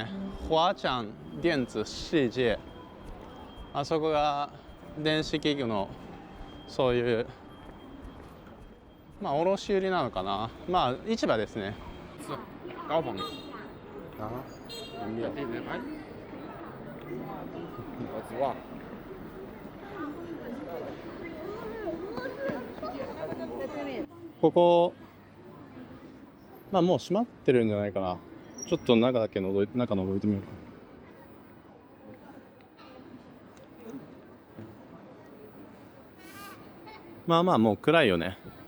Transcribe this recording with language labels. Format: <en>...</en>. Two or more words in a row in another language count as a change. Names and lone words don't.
<ja>華强電子世界。あそこが電子器具のそういうまあ卸売なのかな、まあ市場ですね。高峰。あ、</ja> <zh>这边哎，我知道。</zh> <ja>ここまあもう閉まってるんじゃないかな。ちょっと中覗いてみようか。まあまあもう暗いよね。</ja>